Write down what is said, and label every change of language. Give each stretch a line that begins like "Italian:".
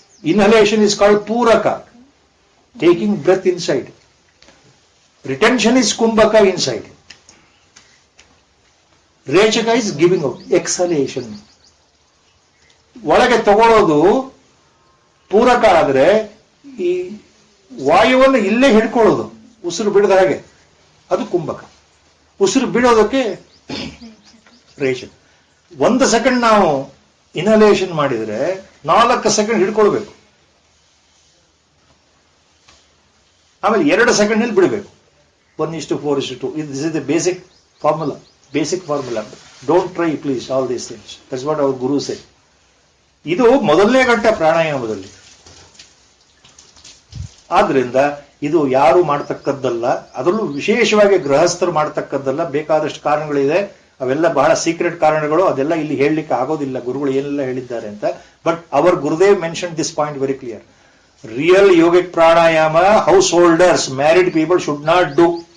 English: Inhalation is called puraka, taking breath inside. Retention is kumbhaka inside. Rechaka is giving out, exhalation.
Kannada: ಒಳಗೆ ತಗೊಳ್ಳೋದು ಪೂರಕ ಆದ್ರೆ ಈ ವಾಯುವನ್ನು ಇಲ್ಲೇ ಹಿಡ್ಕೊಳ್ಳೋದು, ಉಸಿರು ಬಿಡದ ಹಾಗೆ, ಅದು ಕುಂಭಕ. ಉಸಿರು ಬಿಡೋದಕ್ಕೆ ರೇಚಕ. 1 ಸೆಕೆಂಡ್ ನಾವು ಇನ್ಹಲೇಷನ್ ಮಾಡಿದ್ರೆ 4 ಸೆಕೆಂಡ್ ಹಿಡ್ಕೊಳ್ಬೇಕು, ಆಮೇಲೆ 2 ಸೆಕೆಂಡ್ ನಲ್ಲಿ ಬಿಡಬೇಕು. 1:4:2.
English: This is the basic formula. Don't try, please, all these things. That's what our guru said.
Kannada: ಇದು ಮೊದಲನೇ ಗಂಟ ಪ್ರಾಣಾಯಾಮದಲ್ಲಿ. ಆದ್ರಿಂದ ಇದು ಯಾರು ಮಾಡ್ತಕ್ಕದ್ದಲ್ಲ, ಅದರಲ್ಲೂ ವಿಶೇಷವಾಗಿ ಗೃಹಸ್ಥರು ಮಾಡ್ತಕ್ಕದ್ದಲ್ಲ. ಬೇಕಾದಷ್ಟು ಕಾರಣಗಳಿದೆ, ಅವೆಲ್ಲ ಬಹಳ ಸೀಕ್ರೆಟ್ ಕಾರಣಗಳು, ಅದೆಲ್ಲ ಇಲ್ಲಿ ಹೇಳಲಿಕ್ಕೆ ಆಗೋದಿಲ್ಲ ಗುರುಗಳು ಏನೆಲ್ಲ ಹೇಳಿದ್ದಾರೆ ಅಂತ.
English: But our Gurudev mention this point very clear. Real yogic pranayama householders, married people should not do.